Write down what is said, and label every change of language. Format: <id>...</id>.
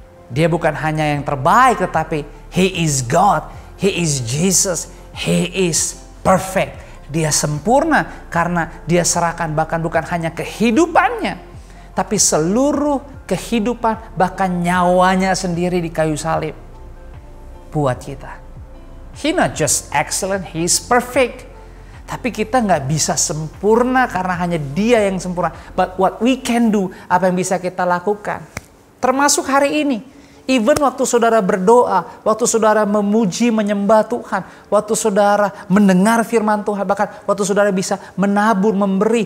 <id>Dia bukan hanya yang terbaik, tetapi</id> <en>He is God, He is Jesus, He is perfect.</en> <id>Dia sempurna karena dia serahkan bahkan bukan hanya kehidupannya, tapi seluruh kehidupan, bahkan nyawanya sendiri di kayu salib buat kita.</id> <en>He not just excellent, He is perfect.</en> <id>Tapi kita nggak bisa sempurna karena hanya Dia yang sempurna.</id> <en>But what we can do,</en> <id>apa yang bisa kita lakukan. Termasuk hari ini. Even waktu saudara berdoa, waktu saudara memuji, menyembah Tuhan. Waktu saudara mendengar firman Tuhan. Bahkan waktu saudara bisa menabur, memberi.</id>